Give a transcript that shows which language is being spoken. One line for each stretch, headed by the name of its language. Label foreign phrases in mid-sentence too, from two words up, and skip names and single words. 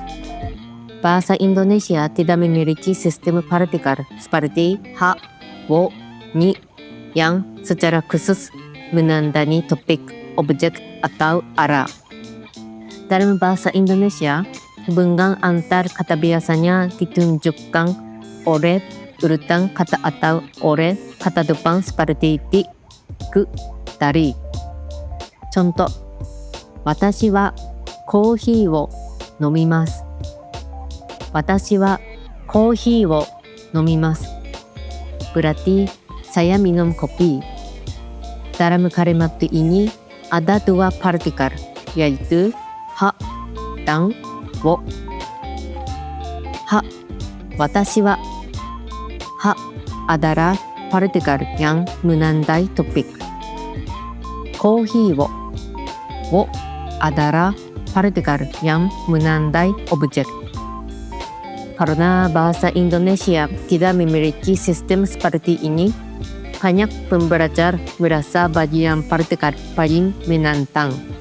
Indonesian: Bahasa Indonesia tidak memiliki sistem partikel seperti ha, wo, ni yang secara khusus menandai topik, objek, atau arah. Dalam bahasa Indonesia, hubungan antar kata biasanya ditunjukkan oleh urutan kata atau oleh kata depan seperti di, ku, dari. Contoh,
Japanese: 私はコーヒーを飲みます。私はコーヒーを飲みます。
Indonesian: Berarti saya minum kopi. Dalam kalimat ini ada dua partikel, yaitu ha dan wo. Ha,
Japanese: 私は.
Indonesian: Ha adalah partikel yang menandai topik.
Japanese: コーヒーを
Indonesian: adalah partikel yang menandai objek. Karena bahasa Indonesia tidak memiliki sistem seperti ini, banyak pembelajar merasa bagian partikel paling menantang.